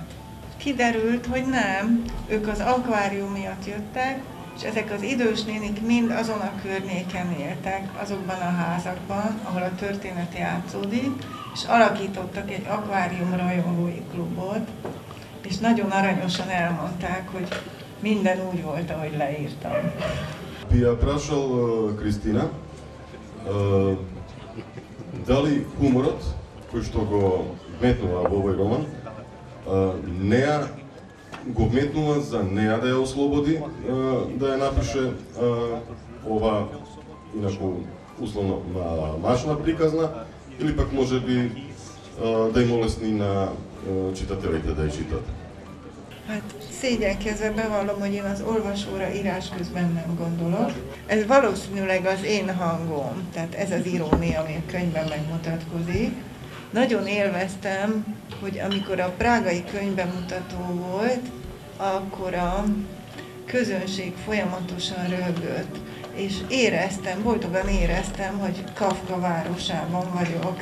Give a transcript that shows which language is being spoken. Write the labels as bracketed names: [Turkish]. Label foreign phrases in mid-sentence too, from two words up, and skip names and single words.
[Hungarian] Kiderült, hogy nem, ők az akvárium miatt jöttek, és ezek az idős nénik mind azon a környéken éltek, azokban a házakban, ahol a történet játszódik, és alakítottak egy akvárium rajongói klubot, és nagyon aranyosan elmondták, hogy minden úgy volt, ahogy leírtam. [Macedonian] Би ја прашал Кристина дали хуморот кој што го вметнува во овој роман неа го вметнува за неа да ја ослободи да ја напише ова инаку условно машна приказна или пак можеби да им олесни на читателите да ја читат. [Hungarian] Hát szégyenkezve bevallom, hogy én az olvasóra írás közben nem gondolok. Ez valószínűleg az én hangom, tehát ez az irónia, ami a könyvben megmutatkozik. Nagyon élveztem, hogy amikor a prágai könyvbemutató volt, akkor a közönség folyamatosan röhögött, és éreztem, boldogan éreztem, hogy Kafka városában vagyok.